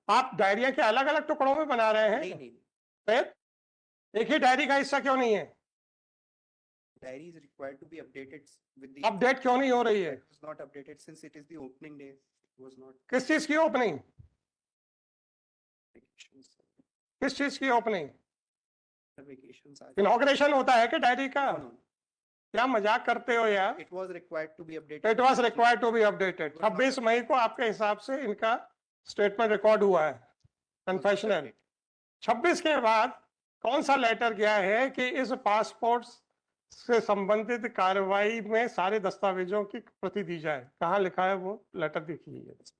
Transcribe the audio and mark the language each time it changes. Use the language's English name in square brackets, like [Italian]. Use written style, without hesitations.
[Hindi] आप डायरियां क्या अलग अलग टुकड़ों में बना रहे हैं? नहीं। फिर एक ही डायरी का हिस्सा क्यों नहीं है? [English] Diary is required to be updated with the [Hindi] update क्यों नहीं हो रही है? [English] It was not updated since it is the opening day. It was not [Hindi] किस चीज की ओपनिंग? [English] vacations. [Hindi] किस चीज की ओपनिंग? [English] Vacations are [Hindi] इनॉग्रेशन होता है कि डायरी का? [English] no. [Hindi] क्या मजाक करते हो यार? [English] It was required to be updated. It was required to be updated. [Hindi] 26 मई को आपके हिसाब से इनका स्टेटमेंट रिकॉर्ड हुआ है, कन्फेशनल। 26 के बाद कौन सा लेटर गया है कि इस पासपोर्ट से संबंधित कार्रवाई में सारे दस्तावेजों की प्रति दी जाए? कहाँ लिखा है वो लेटर? देखिए